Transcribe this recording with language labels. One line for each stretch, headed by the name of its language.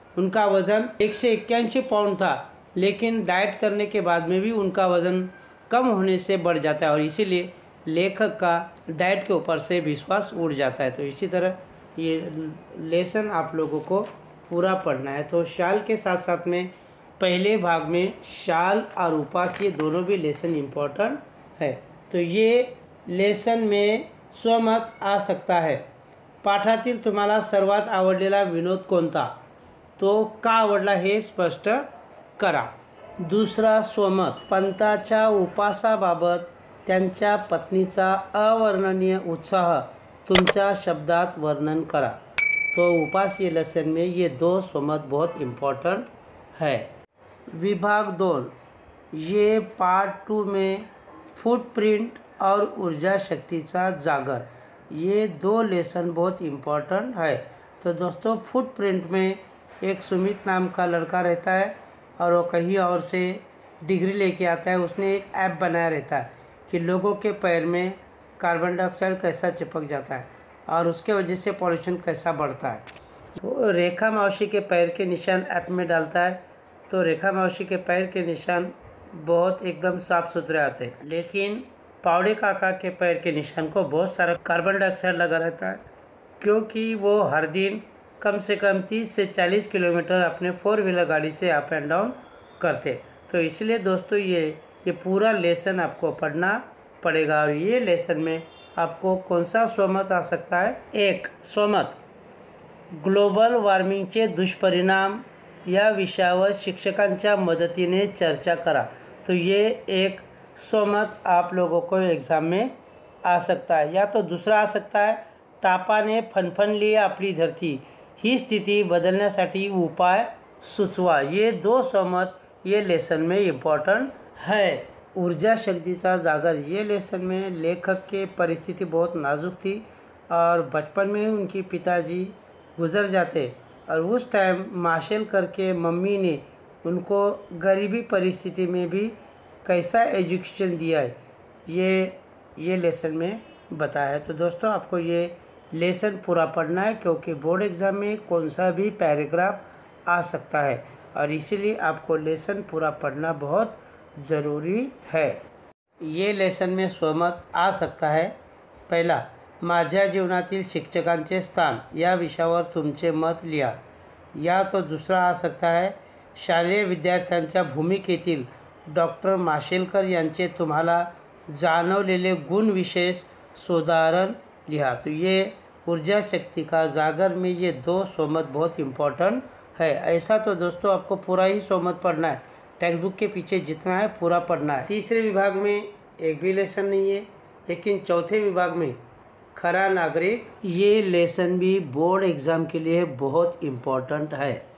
Hindi: उनका वज़न 181 पाउंड था, लेकिन डाइट करने के बाद में भी उनका वज़न कम होने से बढ़ जाता है और इसीलिए लेखक का डाइट के ऊपर से विश्वास उड़ जाता है। तो इसी तरह ये लेसन आप लोगों को पूरा पढ़ना है। तो शाल के साथ साथ में पहले भाग में शाल और उपवास ये दोनों भी लेसन इम्पोर्टेंट है। तो ये लेसन में स्वमत आ सकता है।
Marathi: पाठातील तुम्हाला सर्वात आवडलेला विनोद कोणता, तो का आवडला हे स्पष्ट करा। दुसरा स्वमत, पंताच्या उपासाबाबत त्यांच्या पत्नीचा अवर्णनीय उत्साह तुमच्या शब्दात वर्णन करा।
Hindi: तो उपास ये लेसन में ये 2 स्वमत बहुत इम्पोर्टेंट है। विभाग 2, ये पार्ट 2 में फुटप्रिंट और ऊर्जा शक्तीचा जागर, ये 2 लेसन बहुत इम्पोर्टेंट है। तो दोस्तों, फुटप्रिंट में एक सुमित नाम का लड़का रहता है और वो कहीं और से डिग्री लेके आता है। उसने एक ऐप बनाया रहता है कि लोगों के पैर में कार्बन डाइऑक्साइड कैसा चिपक जाता है और उसके वजह से पॉल्यूशन कैसा बढ़ता है। तो रेखा मौसी के पैर के निशान ऐप में डालता है, तो रेखा मौसी के पैर के निशान बहुत एकदम साफ़ सुथरे आते हैं। लेकिन पावड़े काका के पैर के निशान को बहुत सारा कार्बन डाइऑक्साइड लगा रहता है, क्योंकि वो हर दिन कम से कम 30 से 40 किलोमीटर अपने 4 व्हीलर गाड़ी से अप एंड डाउन करते। तो इसलिए दोस्तों ये पूरा लेसन आपको पढ़ना पड़ेगा। और ये लेसन में आपको कौन सा स्वमत आ सकता है।
Marathi: एक स्वमत, ग्लोबल वॉर्मिंगचे दुष्परिणाम या विषयावर शिक्षकांच्या मदतीने चर्चा करा।
Hindi: तो ये एक स्वमत आप लोगों को एग्ज़ाम में आ सकता है। या तो दूसरा आ सकता है,
Marathi: तापाने फणफणली आपली धरती, ही स्थिती बदलण्यासाठी उपाय सुचवा।
Hindi: ये 2 स्वमत ये लेसन में इम्पोर्टेंट है। ऊर्जा शक्तीचा जागर, ये लेसन में लेखक के परिस्थिति बहुत नाजुक थी और बचपन में उनकी पिताजी गुज़र जाते और उस टाइम मार्शल करके मम्मी ने उनको गरीबी परिस्थिति में भी कैसा एजुकेशन दिया है, ये लेसन में बताया है। तो दोस्तों, आपको ये लेसन पूरा पढ़ना है, क्योंकि बोर्ड एग्ज़ाम में कौन सा भी पैराग्राफ आ सकता है और इसीलिए आपको लेसन पूरा पढ़ना बहुत ज़रूरी है। ये लेसन में स्वमत आ सकता है।
Marathi: पहला, माझ्या जीवनातील शिक्षकांचे स्थान या विषयावर तुमचे मत लिहा।
Hindi: या तो दूसरा आ सकता है,
Marathi: शालेय विद्यार्थ्यांच्या भूमिकेतील डॉक्टर माशेलकर यांचे तुम्हाला जाणवलेले गुण विशेष सुधारण लिहा।
Hindi: तो ये ऊर्जा शक्ति का जागर में ये 2 सोमत बहुत इम्पोर्टेंट है। ऐसा तो दोस्तों आपको पूरा ही सोमत पढ़ना है, टेक्स्ट बुक के पीछे जितना है पूरा पढ़ना है। तीसरे विभाग में एक भी लेसन नहीं है, लेकिन चौथे विभाग में खरा नागरिक, ये लेसन भी बोर्ड एग्ज़ाम के लिए बहुत इम्पोर्टेंट है।